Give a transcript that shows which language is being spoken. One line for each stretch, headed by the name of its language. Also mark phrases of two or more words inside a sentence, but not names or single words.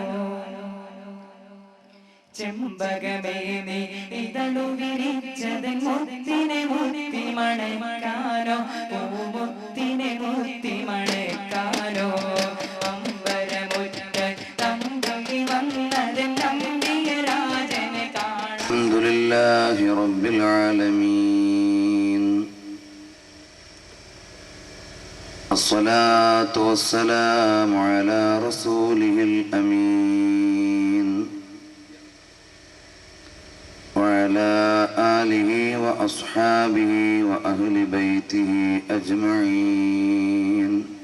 Malayalam: ചെമ്പകമേ നീ ഇതളു വിരിച്ചത് മുത്തിനെ മുത്തി മണക്കാനോ, പൂമുത്തിനെ മുത്തി മണക്കാനോ. അമ്പരമുറ്റത്തമ്പിളി വന്നത് നമ്പിയ രാജനെ കാണാനോ.
Arabic: الحمد لله رب العالمين. الصلاة والسلام على رسوله الأمين وعلى آله وأصحابه وأهل بيته أجمعين.